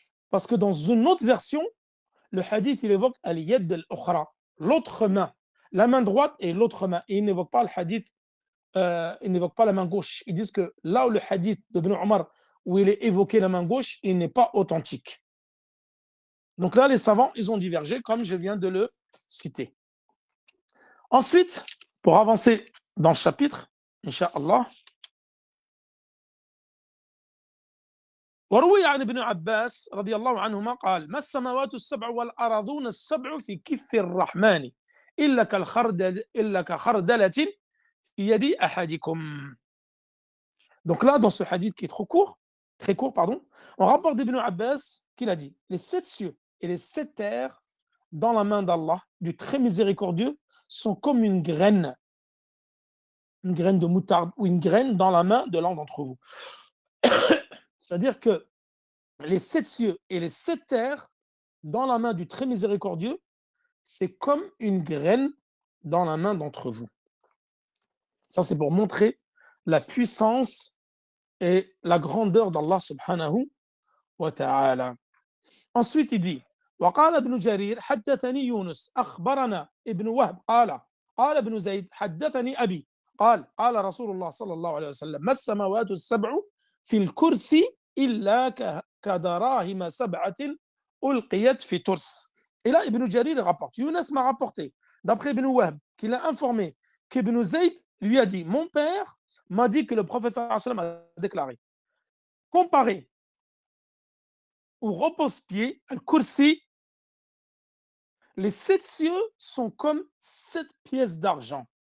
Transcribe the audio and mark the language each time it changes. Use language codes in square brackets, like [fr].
[fr] Parce que dans une autre version, le hadith, il évoque [ar] al-yad al-ukhra, [fr] l'autre main, la main droite et l'autre main. Et il n'évoque pas le hadith, il n'évoque pas la main gauche. Ils disent que là où le hadith d'Ibn Omar, où il est évoqué la main gauche, il n'est pas authentique. Donc là, les savants, ils ont divergé, comme je viens de le citer. Ensuite, pour avancer dans le chapitre, Inch'Allah, [ar] وروي عن ابن عباس رضي الله عنهما قال ما السماوات السبع والأرضون السبع في كف الرحمن إلا كخردلة في يد أحدكم. [fr] Donc là, dans ce hadith qui est très court, pardon, on rapporte d'Ibn Abbas qu'il a dit les 7 cieux et les 7 terres dans la main d'Allah, du très miséricordieux, sont comme une graine de moutarde ou une graine dans la main de l'un d'entre vous. C'est-à-dire que les 7 cieux et les 7 terres dans la main du très miséricordieux, c'est comme une graine dans la main d'entre vous. Ça, c'est pour montrer la puissance et la grandeur d'Allah subhanahu wa ta'ala. Ensuite, il dit [ar] وقال ابن جرير حدثني يونس أخبرنا ابن وهب قال ابن زيد حدثني أبي قال رسول الله صلى الله عليه وسلم ما السماوات السبع في الكرسي كدراهم سبعة ألقيت في ترس. [fr] Et là, Ibn Jarir rapporte. Younes m'a rapporté, d'après Ibn Wahb, qu'il a informé qu'Ibn Zayd lui a dit, mon père m'a dit que le prophète sallallahu alayhi wa sallam a déclaré, comparé au repose-pied, al-kursi, les 7 cieux sont comme 7 pièces d'argent.